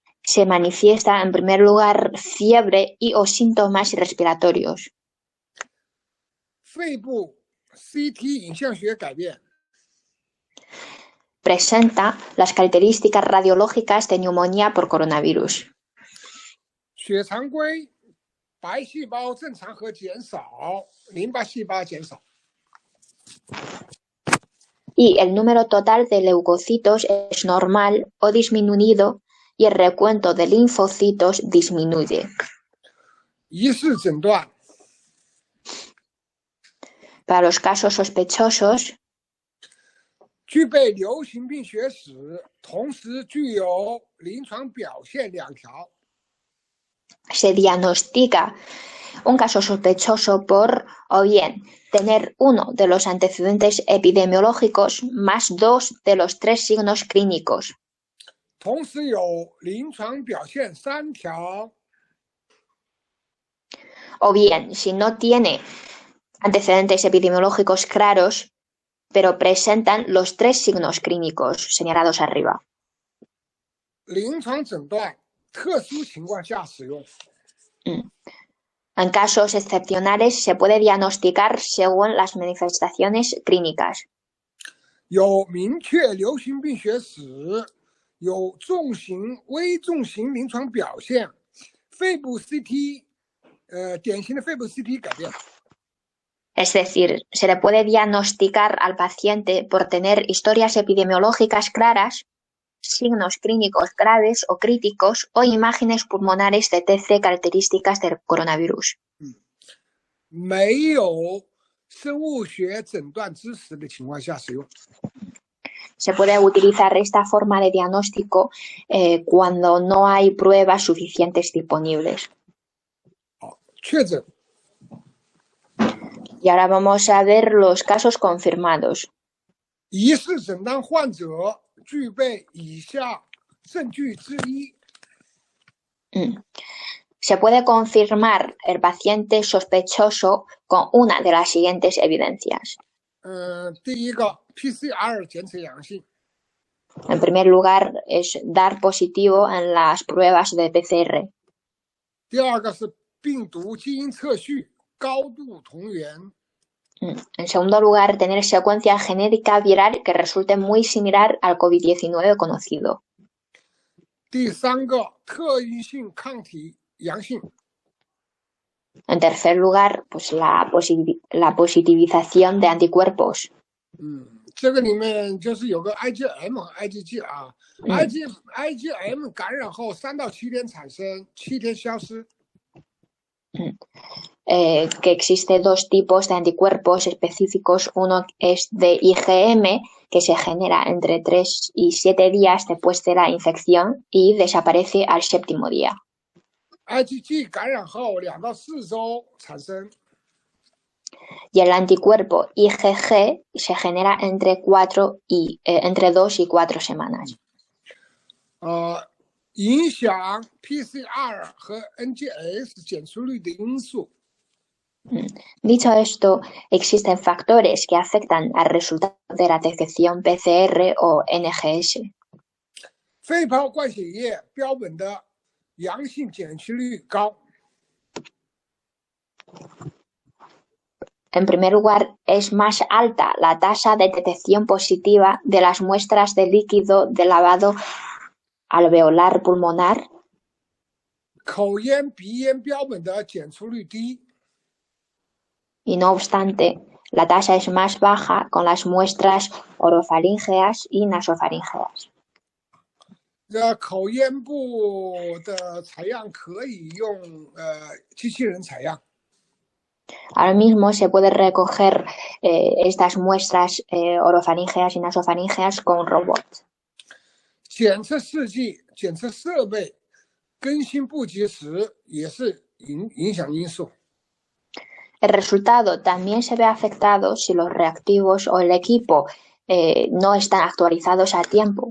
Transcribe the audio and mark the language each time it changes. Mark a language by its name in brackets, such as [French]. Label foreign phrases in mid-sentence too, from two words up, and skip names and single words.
[Spanish] se manifiesta en primer lugar fiebre y o síntomas respiratorios. [Chinese] 肺部 CT 影像学改变， [Spanish] Presenta las características radiológicas de neumonía por coronavirus. [Chinese] 血常规白细胞正常和减少，淋巴细胞减少。 [Spanish] Y el número total de leucocitos es normal o disminuido y el recuento de linfocitos disminuye. [Chinese] 疑似诊断 [Spanish] Para los casos sospechosos, [Chinese] 具备流行病学史，同时具有临床表现2条。 [Spanish] se diagnostica un caso sospechoso por o bien tener uno de los antecedentes epidemiológicos más 2 de los 3 signos clínicos. [Chinese] 同时有临床表现3条， [Spanish] O bien, si no tiene antecedentes epidemiológicos claros, pero presentan los 3 signos clínicos señalados arriba. [Chinese] 临床诊断特殊情况下使用。 [Spanish] En casos excepcionales se puede diagnosticar según las manifestaciones clínicas. [Chinese] 有明确流行病学史，有重型、危重型临床表现，肺部 CT， 典型的肺部 CT 改变。 [Spanish] Es decir, se le puede diagnosticar al paciente por tener historias epidemiológicas claras, signos clínicos graves o críticos o imágenes pulmonares de TC características del coronavirus. [Chinese] 没有生物学诊断知识的情况下使用。 [Spanish] Se puede utilizar esta forma de diagnóstico cuando no hay pruebas suficientes disponibles. [Chinese] 确诊 [Spanish] Y ahora vamos a ver los casos confirmados. [Chinese] 疑似诊断患者具备以下证据之一。 [Spanish] Se puede confirmar el paciente sospechoso con una de las siguientes evidencias. [Chinese] 第一个 PCR 检测阳性， [Spanish] En primer lugar, es dar positivo en las pruebas de PCR. [Chinese] 第二个是病毒基因测序高度同源， [Spanish] En segundo lugar, tener secuencia genética viral que resulte muy similar al COVID-19 conocido. [Chinese] 第三个特异性抗体阳性， [Spanish] En tercer lugar, pues la positivización de anticuerpos. [Chinese] 这个里面就是有个 IgM 和 IgG 啊，IgM 感染后3到7天产生，7天消失。 [Spanish] Que existe 2 tipos de anticuerpos específicos. Uno es de IgM, que se genera entre 3 y 7 días después de la infección y desaparece al 7º día. [Chinese] IgG 感染后2到4周产生， [Spanish] Y el anticuerpo IgG se genera entre 2 y 4 semanas. [Chinese] 影响 PCR 和 NGS 检出率的因素。 [Spanish] Dicho esto, existen factores que afectan al resultado de la detección PCR o NGS. [Chinese] 肺泡灌血液标本的阳性检出率高。 [Spanish] En primer lugar, es más alta la tasa de detección positiva de las muestras de líquido de lavado alveolar pulmonar. [Chinese] 口咽、鼻咽标本的检出率低。 [Spanish] Y no obstante, la tasa es más baja con las muestras orofaríngeas y nasofaríngeas. [Chinese] 口咽部的采样可以用机器人采样。 [Spanish] Ahora mismo se puede recoger estas muestras orofaríngeas y nasofaríngeas con robots. [Chinese] 检测试剂、检测设备更新不及时也是影响因素。 [Spanish] El resultado también se ve afectado si los reactivos o el equipo no están actualizados a tiempo.